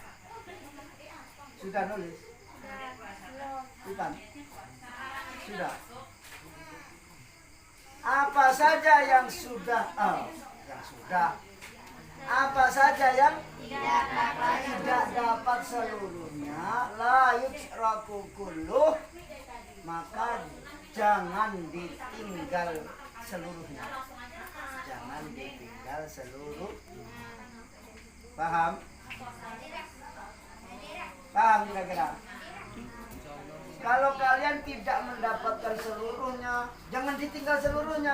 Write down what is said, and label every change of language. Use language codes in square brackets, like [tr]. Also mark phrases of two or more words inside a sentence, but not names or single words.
[id] Sudah nulis? Bukan? Sudah. Apa saja yang sudah apa saja yang tidak dapat seluruhnya [ar] لا يترك كله, [id] maka jangan ditinggal seluruhnya. Jangan ditinggal seluruhnya. Paham? Paham kira-kira? Kalau kalian tidak mendapatkan seluruhnya, jangan ditinggal seluruhnya.